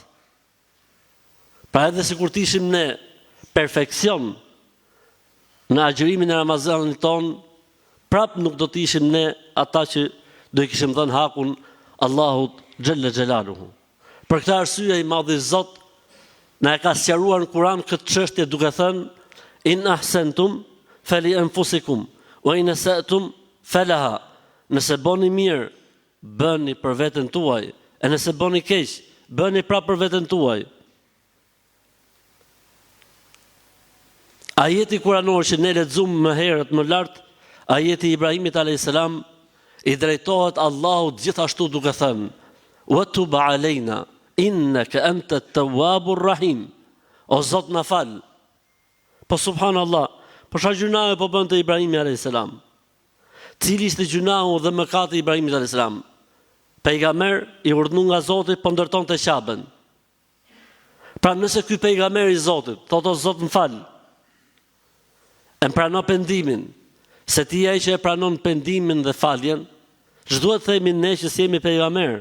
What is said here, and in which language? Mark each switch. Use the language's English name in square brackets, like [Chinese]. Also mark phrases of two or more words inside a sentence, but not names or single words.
[Albanian] Pra edhe sikur të ishim ne perfeksion në agjërimin e Ramazanit ton, prap nuk do të ishim ne ata që do i kishim dhënë hakun Allahut [Arabic] جل جلاله. [Albanian] Për këtë arsye i madhi Zot na e ka sqaruar në Kur'an këtë çështje duke thënë [Arabic] إن أحسنتم فلأنفسكم وإن أسأتم فلها. [Albanian] Nëse bëni mirë, bëni për veten tuaj, e nëse bëni keq, bëni prapë për veten tuaj. Ajeti kuranor që ne lexuam më herët më lart, ajeti i Ibrahimit a.s. i drejtohet Allahut gjithashtu duke thënë [Arabic] وتب علينا إنك أنت التواب الرحيم. [Albanian] O Zot na fal. Po subhanallah, po çfarë gjunaje po bënte Ibrahimi a.s. Cili ishte gjunahu dhe mëkati i Ibrahimit a.s. Pejgamber i urdhëruar nga Zoti po ndërtonte Qabën. Pra nëse ky pejgamber i Zotit thotë o Zot më fal, e pranon pendimin, se ti ai që e pranon pendimin dhe faljen, ç'duhet themi ne që si jemi pejgamber?